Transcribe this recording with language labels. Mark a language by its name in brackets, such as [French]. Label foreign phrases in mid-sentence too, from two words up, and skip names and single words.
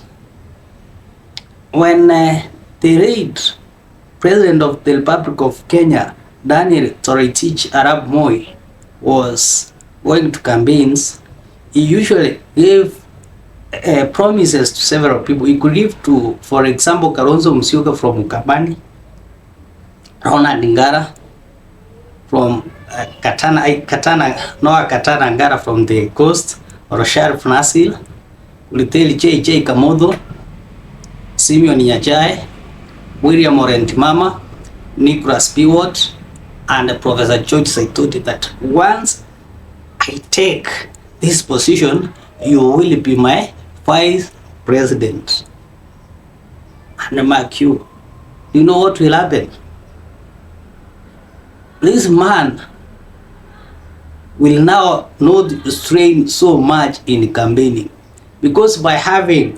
[English] When the late President of the Republic of Kenya, Daniel Toroitich Arap Moi, was going to campaigns, he usually gave promises to several people. He could give to, for example, Kalonzo Musyoka from Ukambani, Ronald Ngara from Noah Katana Ngara from the coast, or Sharif Nasil, Uliteli J. Kamodo, Simeon Nyachae, William Orentimama, Nicholas Piwot, and Professor George Saitoti, that once I take this position, you will be my vice president. And mark you know what will happen? This man will now not strain so much in campaigning, because by having